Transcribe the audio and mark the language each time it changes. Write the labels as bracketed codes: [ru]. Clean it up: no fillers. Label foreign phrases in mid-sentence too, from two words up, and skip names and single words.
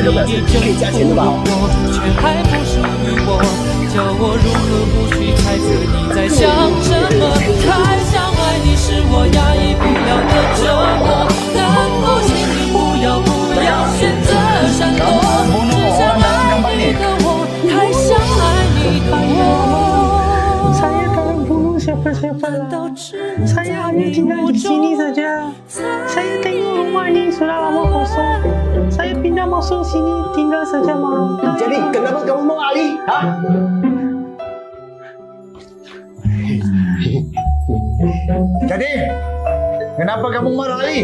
[zh] 你就不懂我，却还不属于我，叫我如何不去猜测你在想什么？太想爱你是我压抑不了的折磨，能不请你不要选择闪躲，只想爱你的我，太想爱你的我。 [ms] Siapa-siapa lah. Saya hanya tinggal di sini saja. Saya tengok rumah ini sudah lama kosong. Saya pindah masuk sini tinggal saja, Ma. Jadi kenapa kamu mau lari? Ha? Jadi kenapa kamu mau lari?